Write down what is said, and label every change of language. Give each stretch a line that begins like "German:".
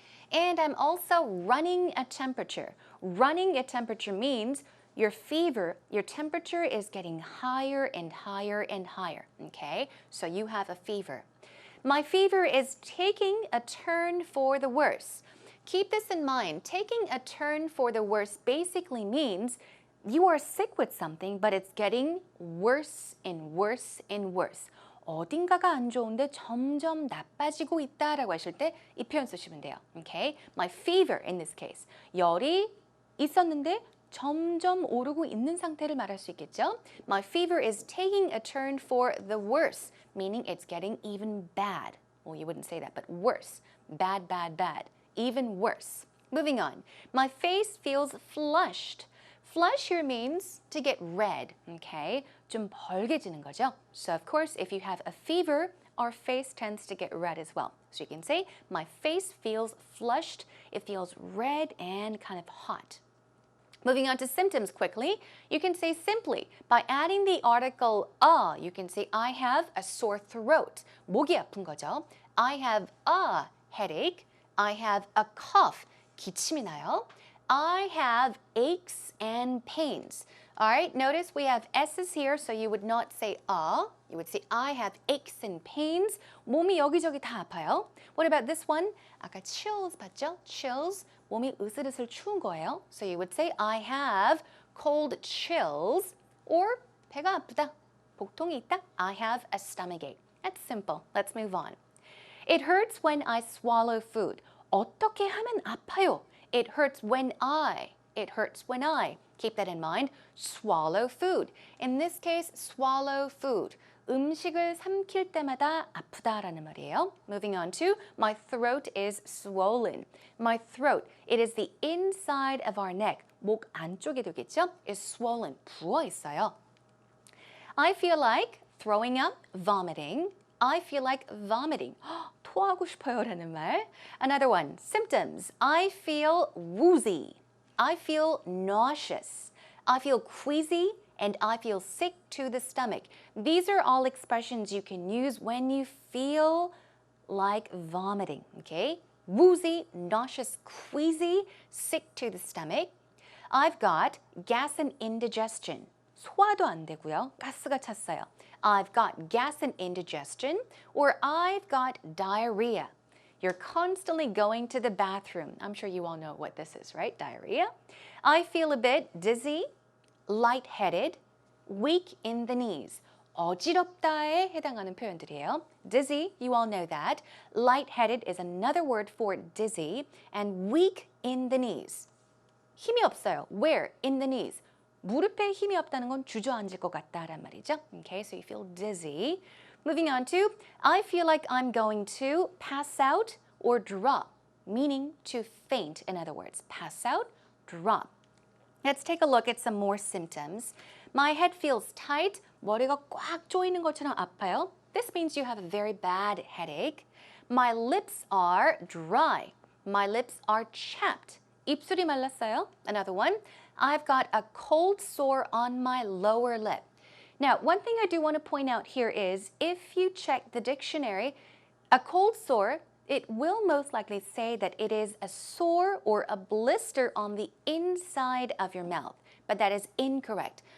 English: And I'm also running a temperature. Running a temperature means your fever, your temperature is getting higher and higher and higher, okay? So you have a fever. My fever is taking a turn for the worse. Keep this in mind. Taking a turn for the worse basically means you are sick with something, but it's getting worse and worse and worse.
Korean: 어딘가가 안 좋은데 점점 나빠지고 있다라고 하실 때 이 표현 쓰시면 돼요.
English: Okay? My fever in this case.
Korean: 열이 있었는데 점점 오르고 있는 상태를 말할 수 있겠죠?
English: My fever is taking a turn for the worse, meaning it's getting even bad. Well, you wouldn't say that, but worse. Bad. Even worse. Moving on. My face feels flushed. Flush here means to get red, okay?
Korean: 좀 벌개지는 거죠.
English: So of course, if you have a fever, our face tends to get red as well. So you can say, my face feels flushed. It feels red and kind of hot. Moving on to symptoms quickly, you can say simply by adding the article a, you can say I have a sore throat.
Korean: 목이 아픈 거죠.
English: I have a headache. I have a cough.
Korean: 기침이 나요.
English: I have aches and pains. All right, notice we have S's here, so you would not say a. You would say I have aches and pains.
Korean: 몸이 여기저기 다 아파요.
English: What about this one?
Korean: 아까 chills 봤죠?
English: Chills.
Korean: 몸이 으슬으슬 추운 거예요.
English: So you would say I have cold chills or
Korean: 배가 아프다. 복통이 있다.
English: I have a stomachache. That's simple. Let's move on. It hurts when I swallow food.
Korean: 어떻게 하면 아파요?
English: It hurts when I. It hurts when I. Keep that in mind. Swallow food. In this case, swallow food.
Korean: 음식을 삼킬 때마다 아프다라는 말이에요.
English: Moving on to my throat is swollen. My throat, it is the inside of our neck.
Korean: 목 안쪽에 되겠죠?
English: is swollen.
Korean: 부어 있어요.
English: I feel like throwing up, vomiting. I feel like vomiting.
Korean: 토하고 싶어요라는 말.
English: Another one, symptoms. I feel woozy. I feel nauseous. I feel queasy. And I feel sick to the stomach. These are all expressions you can use when you feel like vomiting, okay? Woozy, nauseous, queasy, sick to the stomach. I've got gas and indigestion.
Korean: 소화도 안 되고요. 가스가 찼어요.
English: I've got gas and indigestion, or I've got diarrhea. You're constantly going to the bathroom. I'm sure you all know what this is, right? Diarrhea. I feel a bit dizzy, lightheaded, weak in the knees.
Korean: 어지럽다에 해당하는 표현들이에요.
English: Dizzy, you all know that. Lightheaded is another word for dizzy. And weak in the knees.
Korean: 힘이 없어요.
English: Where? In the knees.
Korean: 무릎에 힘이 없다는 건 주저앉을 것 같다란 말이죠.
English: Okay, so you feel dizzy. Moving on to, I feel like I'm going to pass out or drop, meaning to faint, in other words. Pass out, drop. Let's take a look at some more symptoms. My head feels tight.
Korean: 머리가 꽉 조이는 것처럼 아파요.
English: This means you have a very bad headache. My lips are dry. My lips are chapped.
Korean: 입술이 말랐어요.
English: Another one. I've got a cold sore on my lower lip. Now, one thing I do want to point out here is if you check the dictionary, a cold sore, it will most likely say that it is a sore or a blister on the inside of your mouth, but that is incorrect.